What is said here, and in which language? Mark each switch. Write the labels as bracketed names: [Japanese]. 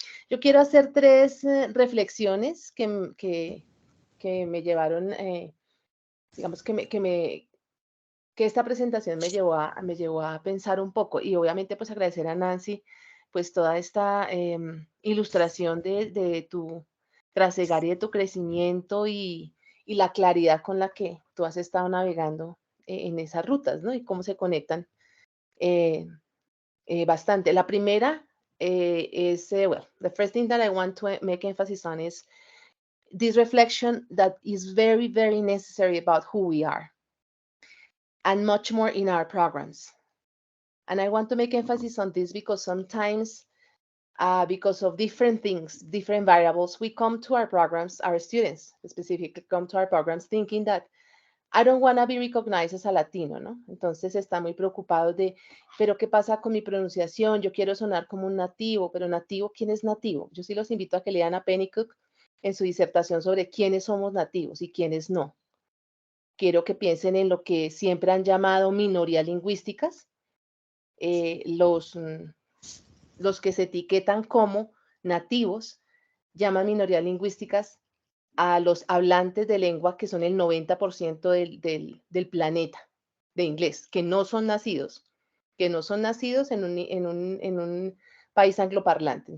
[Spanish] Yo quiero hacer tres reflexiones que me llevaron, digamos, que esta presentación me llevó a pensar un poco, y obviamente pues agradecer a Nancy pues toda esta ilustración de tu trasegar y de tu crecimiento y la claridad con la que tú has estado navegando en esas rutas, ¿no? Y cómo se conectan eh, bastante. La primera es, [English] well, the first thing that I want to make emphasis on is this reflection that is very, very necessary about who we are, and much more in our programs. And I want to make emphasis on this because sometimes, because of different things, different variables, we come to our programs, our students specifically come to our programs thinking that I don't want to be recognized as a Latino, ¿no? [Spanish] Entonces está muy preocupado de, pero ¿qué pasa con mi pronunciación? Yo quiero sonar como un nativo, pero nativo, ¿quién es nativo? Yo sí los invito a que lean a Pennycook en su disertación sobre quiénes somos nativos y quiénes no. Quiero que piensen en lo que siempre han llamado minorías lingüísticas, los que se etiquetan como nativos llaman minorías lingüísticas a los hablantes de lengua que son el 90% del planeta de inglés, que no son nacidos en un país angloparlante.